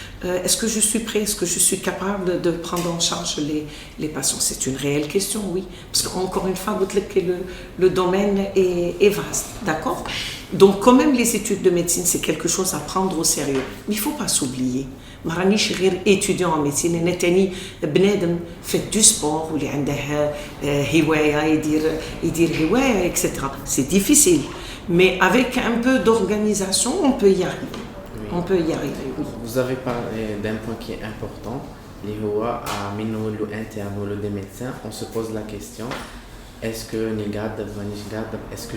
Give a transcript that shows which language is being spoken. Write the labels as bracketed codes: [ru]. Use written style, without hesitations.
[fr] Est-ce que je suis prêt, est-ce que je suis capable de prendre en charge les patients? C'est une réelle question, oui. Parce qu'encore une fois, le domaine est vaste, d'accord? Donc quand même les études de médecine, c'est quelque chose à prendre au sérieux. Mais il ne faut pas s'oublier. [ar] ما رانيش غير [fr] étudiant en médecine، [ar] أنا تاني بنادم [fr] fait du sport [ar] واللي عنده هواية يدير هواية etc. [fr] C'est difficile, mais avec un peu d'organisation, on peut y arriver. Oui. On peut y arriver, oui. Vous avez parlé d'un point qui est important. Les HOA, à minolo interne ou des médecins, on se pose la question, est-ce que est-ce que